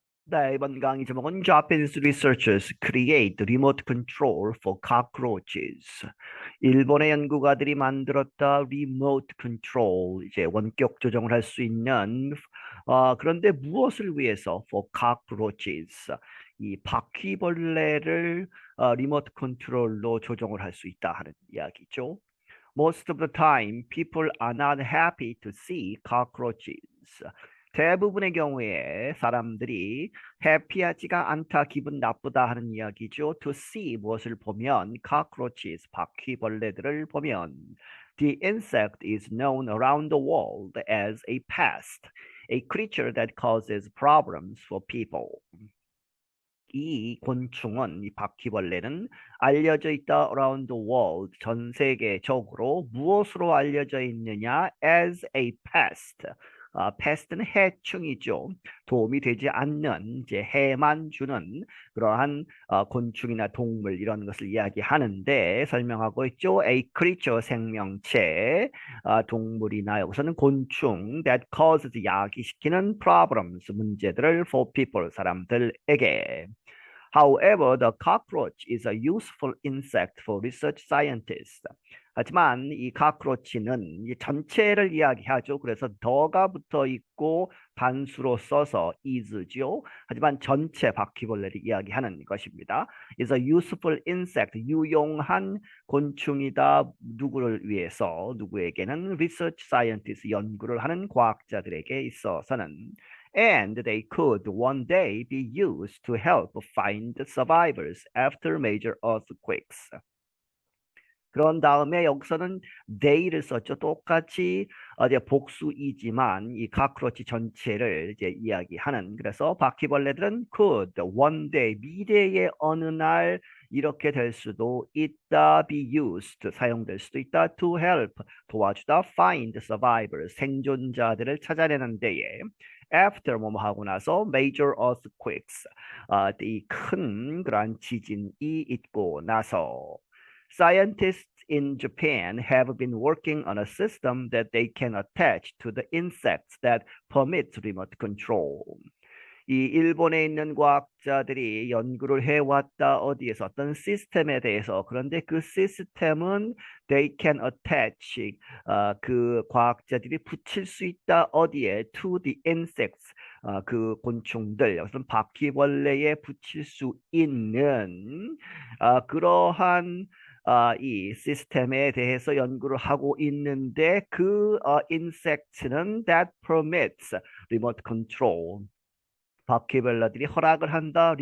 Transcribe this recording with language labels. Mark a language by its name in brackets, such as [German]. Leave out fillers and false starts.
[Korean] 네, 이번 강의 제목은 [English] Japanese researchers create remote control for cockroaches. [Korean] 일본의 연구가들이 만들었다 remote control, 이제 원격 조정을 할 수 있는 그런데 무엇을 위해서 [English] for cockroaches, [Korean] 이 바퀴벌레를 리모트 컨트롤로 조정을 할 수 있다 하는 이야기죠. [English] Most of the time, people are not happy to see cockroaches. [Korean] 대부분의 경우에 사람들이 해피하지가 않다, 기분 나쁘다 하는 이야기죠. [English] To see [Korean] 무엇을 보면 [English] cockroaches, [Korean] 바퀴벌레들을 보면 [English] The insect is known around the world as a pest, a creature that causes problems for people. [Korean] 이 곤충은, 이 바퀴벌레는 알려져 있다 [English] around the world, [Korean] 전 세계적으로 무엇으로 알려져 있느냐? [English] as a pest. pest는 [Korean] 해충이죠. 도움이 되지 않는, 이제 해만 주는 그러한 곤충이나 동물 이런 것을 이야기하는데 설명하고 있죠. a creature 생명체, 동물이나 여기서는 곤충 [English] that causes [Korean] 야기시키는 problems 문제들을 [English] for people [Korean] 사람들에게. [English] However, the cockroach is a useful insect for research scientists. [Korean] 하지만 이 cockroach는 이 전체를 이야기하죠. 그래서 더가 붙어 있고 단수로 써서 is죠. 하지만 전체 바퀴벌레를 이야기하는 것입니다. is a useful insect, 유용한 곤충이다. 누구를 위해서? 누구에게는? [English] research scientists, [Korean] 연구를 하는 과학자들에게 있어서는. [English] And they could one day be used to help find survivors after major earthquakes. [Korean] 그런 다음에 여기서는 they를 썼죠. 똑같이 이제 복수이지만 이 카크로치 전체를 이제 이야기하는. 그래서 바퀴벌레들은 [English] could one day, [Korean] 미래의 어느 날 이렇게 될 수도 있다. be used, 사용될 수도 있다. to help, 도와주다. [English] find survivors, [Korean] 생존자들을 찾아내는 데에. after 뭐뭐 하고 나서 [English] major earthquakes, [Korean] 이 큰 그러한 지진이 있고 나서. [English] Scientists in Japan have been working on a system that they can attach to the insects that permits remote control. [Korean] 이 일본에 있는 과학자들이 연구를 해왔다. 어디에서? 어떤 시스템에 대해서. 그런데 그 시스템은 [English] they can attach, [Korean] 그 과학자들이 붙일 수 있다. 어디에? [English] to the insects, [Korean] 그 곤충들, 여기서는 바퀴벌레에 붙일 수 있는 그러한 이 시스템에 대해서 연구를 하고 있는데 그 insect는 [English] that permits remote control, [Korean] 바퀴벌레들이 허락을 한다.